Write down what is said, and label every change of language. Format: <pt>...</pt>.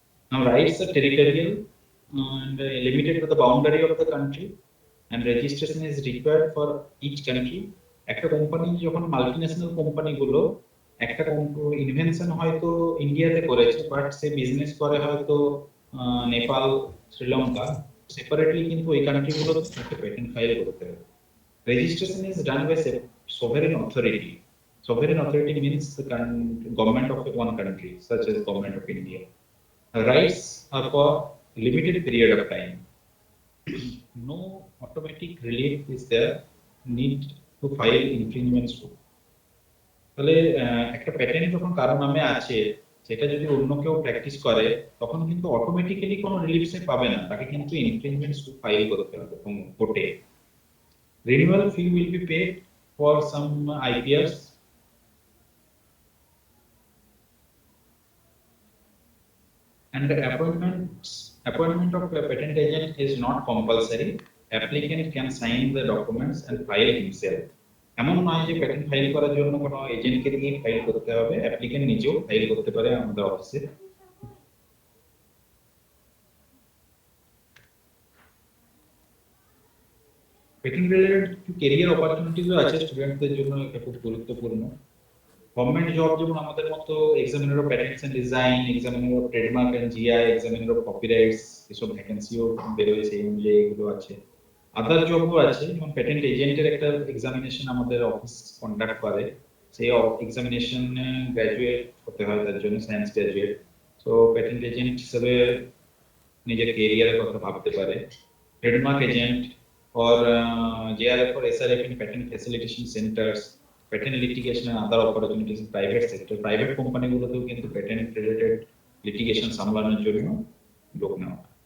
<en>Now, rights are territorial and limited to the boundary of the country, and registration is required for each country.</en> <bn>একটা company যখন multinational company গুলো একটা invention হয়তো ইন্ডিয়াতে করেছে, but say business করে হয়তো নেপাল, শ্রীলঙ্কা, সেপারেটলি, কিন্তু ওই কান্ট্রিগুলোতে একটা পেটেন্ট ফাইল করতে হবে।</bn> <en>Registration is done by sovereign authority. Sovereign authority means the government of one country, such as government of India. Rights are for limited period of time. No automatic relief is there. Need to file infringement suit.</en> <bn>তাহলে একটা patent যখন কারো নামে আছে, সেটা যদি অন্য কেউ প্র্যাকটিস করে, তখন কিন্তু অটোমেটিক্যালি কোনো রিলিফ সে পাবে না, তাকে কিন্তু ইনফ্রিঞ্জমেন্ট সুট ফাইল করতে হবে কোর্টে।</bn> <en>Renewal fee will be paid for some IPRs. And the appointment of a patent agent is not compulsory. Applicant can sign the documents and file himself.</en> <bn>এমন নয় যে প্যাটেন্ট ফাইল করার জন্য কোনো এজেন্টকে দিয়ে ফাইল করতে হবে, অ্যাপ্লিকেন্ট নিজেও ফাইল করতে পারে আমাদের অফিসে। পেটেন্ট রিলেটেড ক্যারিয়ার অপরচুনিটিজও আছে স্টুডেন্টদের জন্য, এটা খুব গুরুত্বপূর্ণ। গভর্নমেন্ট জব যেমন আমাদের মতো examiner of প্যাটেন্টস end design, examiner of trademark and GI, examiner of copyrights, এসব ভ্যাকেন্সিও বেরোয়, সেই অনুযায়ী এগুলো আছে। আদার জবও আছে, যেমন প্যাটেন্ট এজেন্টের একটা এক্সামিনেশন আমাদের অফিস কন্ডাক্ট করে, সেই এক্সামিনেশন গ্র্যাজুয়েট হতে হয় তার জন্য, science graduate. So patent agent হিসেবে নিজের ক্যারিয়ারের কথা ভাবতে পারে।</bn> <en>Trademark agent or JRF or SRF in patent facilitation centers, patent litigation and other opportunities in private sector.</en> <bn>Private company গুলোতেও কিন্তু</bn> <en>patent related litigation</en> <bn>সামলানোর জন্য লোক নেওয়া।</bn>